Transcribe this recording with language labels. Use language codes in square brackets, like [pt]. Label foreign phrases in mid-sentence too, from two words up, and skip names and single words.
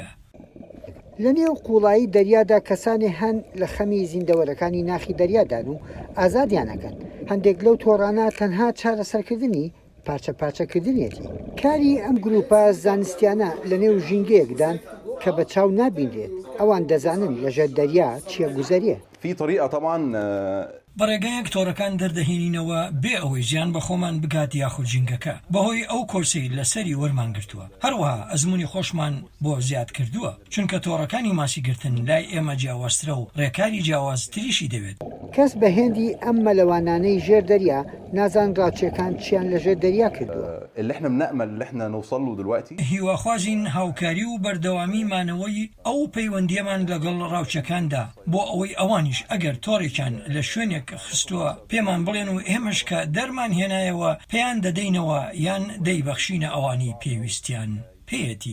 [ckb] لە نێو قوڵایی دەریادا کەسانی هەن لە خەمی زیندەوەرەکانی ناخی دەریادان و ئازادیانەکەن. هەندێک لەو تۆڕانە تەنها چارەسەرکردنی پارچە پارچەکردنیەتی. کاری ئەم گروپە زانستیانە لە نێو ژینگەیەکدان کە بە چاو نابینرێت ئەوان دەزانن لەژێر دەریا چیە گوزەریە. [ar] في طريقة طبعا [ckb] بەڕێگەیەک تۆڕەکان دەردەهێنینەوە بێ ئەوەی ژیان بە خۆمان بگات یاخود ژینگەکە بەهۆی ئەو کۆرسەی لەسەری وەرمان گرتووە. هەروەها ئەزمموی خۆشمان بۆ زیاد کردووە چونکە تۆڕەکانی ماسیگرتن لای ئێمە جیاوازترە و ڕێکاری جیاوازتریشی دەوێت. کەس بە هێندی ئەم مەلەوانانەی ژێر دەریا نازان ڕاوچەکان چیان لەژێر دەریا کردووە. [ar] اللي احنا بنأمل اللي احنا نوصل له دلوقتي [ckb] هیواخوازین هاوکاری و بەردەوامی مانەوەی ئەو پەیوەندیەمان لەگەڵ ڕاوچەکاندا بۆ ئەوەی ئەوانیش ئەگەر تۆڕێکیان لە شوێنێک خستووە پێمان بڵێن و ئێمەش کە دەرمان هێنایەوە پێیان دەدەینەوە یان دەیبەخشینە ئەوانی پێویستیان پێیەتی.